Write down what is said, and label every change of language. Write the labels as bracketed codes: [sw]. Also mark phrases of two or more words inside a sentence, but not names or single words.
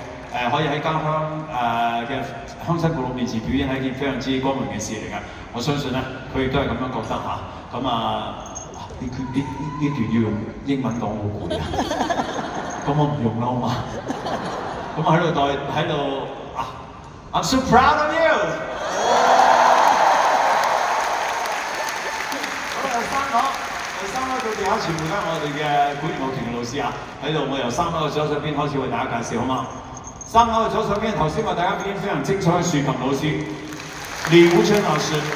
[yue] 可以喺家鄉嘅鄉親父老面前表演係一件非常之光榮嘅事嚟㗎。我相信咧，佢亦都係咁樣覺得嚇。咁呢段要用英文講好攰啊！咁我唔用啦，好嘛？咁我喺度 [en] I'm so proud of you！ [yue] 好啦，第三樓到地下全部都係我哋嘅管絃樂團嘅老師啊！喺度，我由3樓嘅左手邊開始為大家介紹，好嗎？3樓嘅左手邊頭先為大家表演非常精彩嘅豎琴老師李無真老師。